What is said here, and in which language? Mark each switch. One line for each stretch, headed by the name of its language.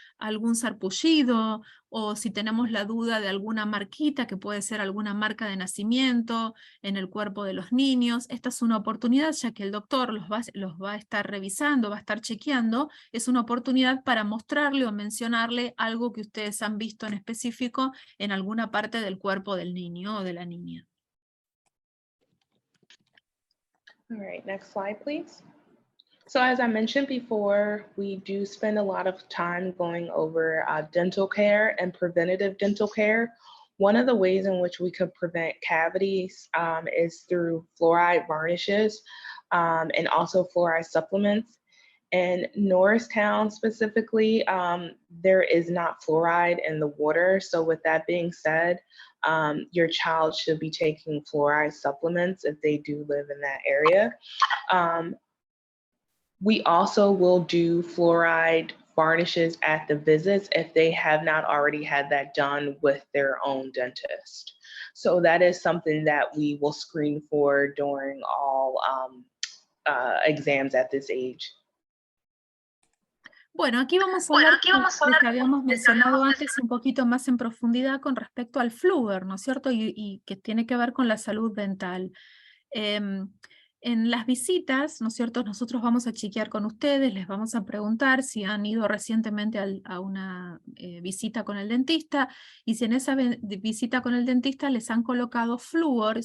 Spanish: algún sarpullido, o si tenemos la duda de alguna marquita, que puede ser alguna marca de nacimiento en el cuerpo de los niños, esta es una oportunidad, ya que el doctor los va a estar revisando, va a estar chequeando, es una oportunidad para mostrarle o mencionarle algo que ustedes han visto en específico en alguna parte del cuerpo del niño o de la niña.
English: All right, next slide, please. So as I mentioned before, we do spend a lot of time going over dental care and preventative dental care. One of the ways in which we could prevent cavities is through fluoride varnishes and also fluoride supplements. In Norristown specifically, there is not fluoride in the water. So with that being said, your child should be taking fluoride supplements if they do live in that area. We also will do fluoride varnishes at the visits if they have not already had that done with their own dentist. So that is something that we will screen for during all exams at this age.
Spanish: Bueno, aquí vamos a hablar de que habíamos mencionado antes un poquito más en profundidad con respecto al flúor, ¿no es cierto? Y que tiene que ver con la salud dental. En las visitas, ¿no es cierto?, nosotros vamos a chequear con ustedes, les vamos a preguntar si han ido recientemente a una visita con el dentista, y si en esa visita con el dentista les han colocado flúor.